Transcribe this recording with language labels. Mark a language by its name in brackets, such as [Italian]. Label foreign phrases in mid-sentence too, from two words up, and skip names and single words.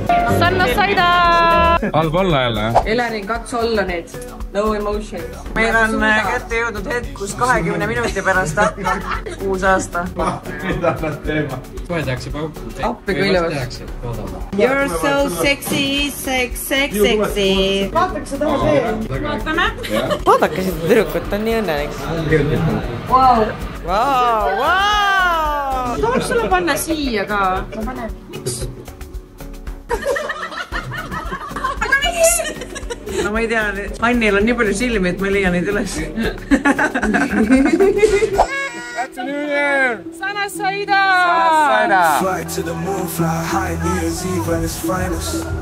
[Arabic] سنة سعيدة! [Estonian] Halb olla jälle, jah? Eleni, kats olla nüüd. [English] No emotion. [Estonian] Meil on kätte jõudnud hetk, kus 20 minuti pärast hakkab uus aasta. Mida nad teema? Kohe tehakse pauku. Appi küljavalt. [English] You're so sexy, sexy. [Estonian] Vaataks seda veel. Vaatame. Vaadake seda tüdrukut, on nii õnnelik. Vau! Tahaks sulle panna siia ka. Miks? Aga miks? No ma ei tea, Annil on nii palju silmi, et ma ei leia neid üles. [English] Happy New Year! [Arabic] سنة سعيدة! [English] Fly to the moon, fly high, New Year's Eve at its finest.